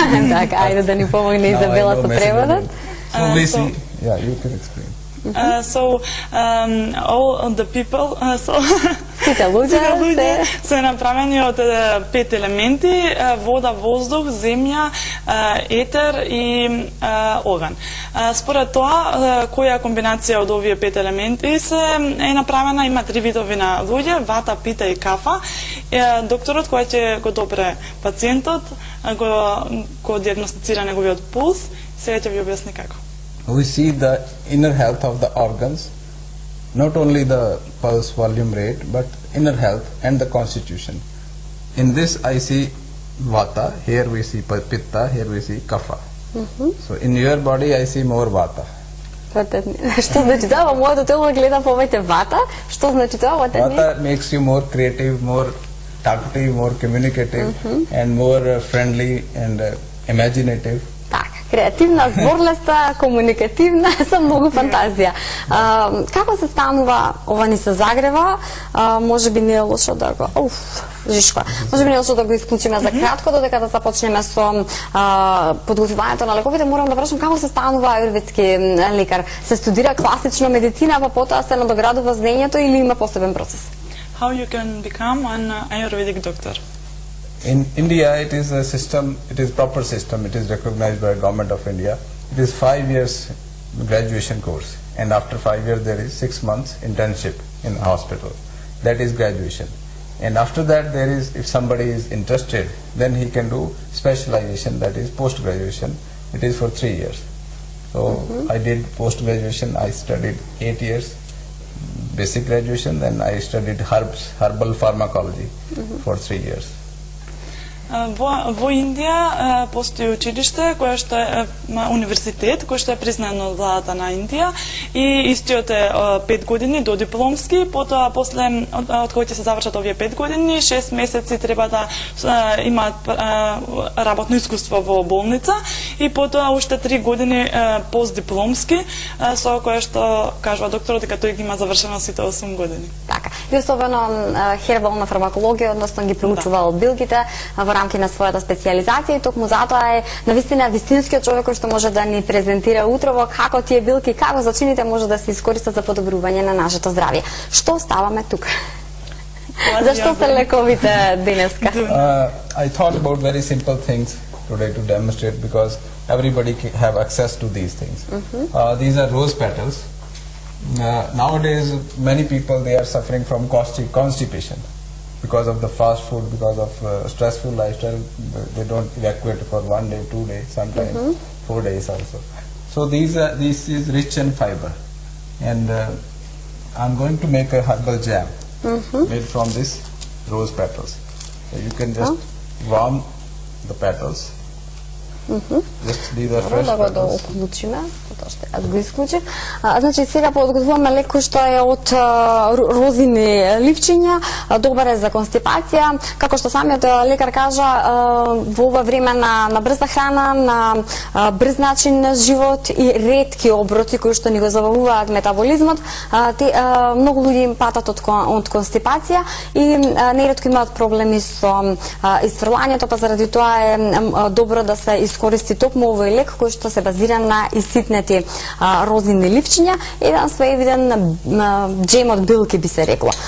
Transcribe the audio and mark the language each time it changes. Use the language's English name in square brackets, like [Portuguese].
[Macedonian] Так, ајде да ни помогне Изабела со преводот. [English] So we see, yeah, you can explain. So all the people, [Macedonian] Сите луѓе се направени од 5 елементи: вода, воздух, земја, етер и оган. Според тоа, која комбинација од овие 5 елементи е направена, има 3 видови на луѓе: Вата, Пита и Кафа. Докторот кој ќе го допре пациентот, го диагностицира неговиот пулс, сега ќе ви објасни како. [English] We see the inner health of the organs, not only the pulse volume rate, but inner health and the constitution. In this I see Vata, here we see Pitta, here we see Kapha. So in your body I see more Vata. [Macedonian] Што значи тоа? Во моето тело гледам повеќе Вата. Што значи тоа? [English] Vata makes you more creative, more talkative, more communicative, and more friendly and imaginative. [Macedonian] Креативна, зборлеста, комуникативна, со многу фантазија. Како се станува, ова ни се загрева, може би не е лошо да го... Жишко. Може би не е лошо да го исклучиме за кратко, додека да започнеме со подготвувањето на лековите. Морам да прашам како се станува аюрведски лекар. Се студира класично медицина, па потоа се надоградува знаењето или има посебен процес? [English] How you can become an Ayurvedic doctor? In India, it is a system, it is proper system, it is recognized by Government of India. It is 5 years graduation course, and after 5 years there is 6 months internship in a hospital. That is graduation. And after that there is, if somebody is interested, then he can do specialization, that is post-graduation. It is for 3 years. So I did post-graduation, I studied 8 years. basic graduation, then I studied herbal pharmacology for 3 years. [Macedonian] Во Индија постои училиште кое што е универзитет кој што е признано од владата на Индија и истиот е 5 години до дипломски, потоа после од кој ќе се завршат овие 5 години, 6 месеци треба да имаат работно искуство во болница и потоа уште 3 години постдипломски со кое што кажува докторот дека тој ги има завршено сите 8 години. Така. И особено хербална фармакологија, односно ги проучувал билките во рамки на својата специјализација и токму затоа е навистина вистинскиот човек кој што може да ни презентира утрово како тие билки, како зачините може да се искористат за подобрување на нашето здравје. Што ставаме тука? Зашто се лековите денеска? [English] I thought about very simple things today to demonstrate because everybody have access to these things. These are rose petals. Nowadays, many people they are suffering from constipation because of the fast food, because of stressful lifestyle. They don't evacuate for 1 day, 2 days, sometimes 4 days also. So this is rich in fiber, and I'm going to make a herbal jam made from this rose petals. So you can just warm the petals. Just these are fresh [Macedonian] Да го [English] petals. [Macedonian] уклучиме, тоа што аз го исклучив. Значи сега подготвуваме лек кој што е од розини ливчиња, добар е за констипација. Како што самиот лекар кажа, во ова време на брза храна, на брз начин на живот и ретки оброци кои што ни го забавуваат метаболизмот, многу луѓе им патат од констипација и неретко имаат проблеми со исфрлањето, па заради тоа е добро да се искористи токму овој лек кој што се базира на иситнети розини ливчиња, еден своевиден джем од билки би се рекло.